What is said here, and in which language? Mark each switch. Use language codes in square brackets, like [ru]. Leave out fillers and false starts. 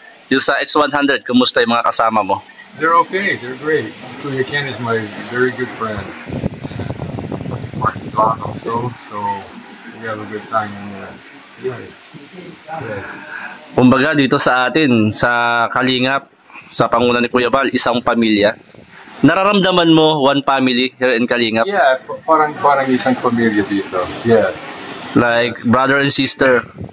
[tl] Yung sa H100, kumusta yung mga kasama mo? [en] They're okay. They're great. Kuya Ken is my very good friend. Martin Don also. So we have a good time in there. Yeah. [tl] Kumbaga dito sa atin, sa Kalingap, sa panguna ni Kuya Val, isang pamilya. Nararamdaman mo [en] one family here in Kalingap? [tl] Yeah, parang isang pamilya dito. [en] Yeah. Like brother and sister.